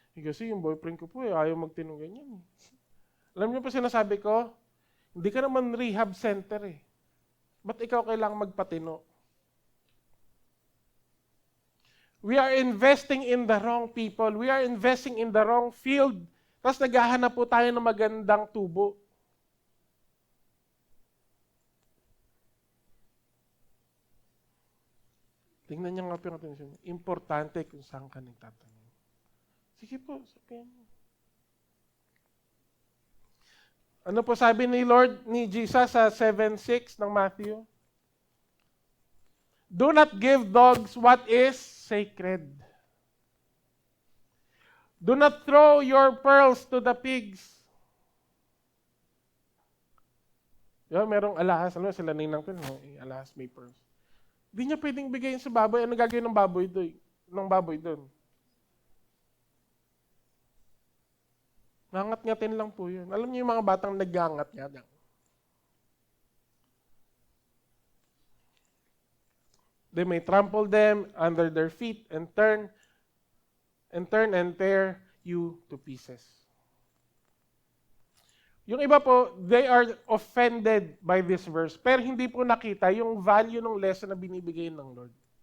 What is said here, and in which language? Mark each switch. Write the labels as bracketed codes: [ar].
[tl] Kasi yung boyfriend ko po ayaw magtinong ganyan. Alam niyo po sinasabi ko, hindi ka naman rehab center eh. Ba't ikaw kailangang magpatino? [en] We are investing in the wrong people. We are investing in the wrong field. [tl] Tapos naghahanap po tayo ng magandang tubo. Tingnan niyo nga po yung atensyon. Importante kung saan ka nagtatanim. Sige po, sabihin mo. Ano po sabi ni Jesus sa 7:6 ng Matthew? [en] Do not give dogs what is sacred. Do not throw your pearls to the pigs. [tl] Diba, merong alahas. Alam mo, sila ninang ko, alahas may pearls. Hindi niya pwedeng bigayin sa baboy. Ano gagawin ng baboy doon? Nangat-ngatin lang po yun. Alam niyo yung mga batang nag-angat-ngat. [en] They may trample them under their feet and turn and tear you to pieces. [tl] Yung iba po, [en] they are offended by this verse, [tl] pero hindi po nakita yung value ng lesson na binibigay ng Lord.